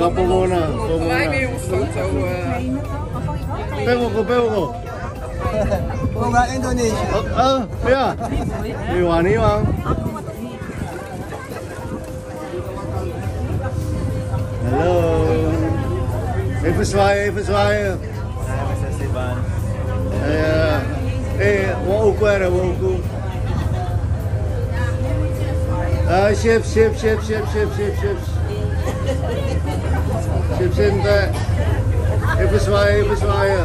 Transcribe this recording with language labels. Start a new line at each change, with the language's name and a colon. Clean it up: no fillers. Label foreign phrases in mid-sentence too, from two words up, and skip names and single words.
Indonesian: Pewo. Bunga Indonesia. Oh, ya. Iwani Bang. Halo.
Dutch: Even zwaaien, even zwaaien. Ja. Hey, wow, wow. Chips. Chips in de... Even zwaaien.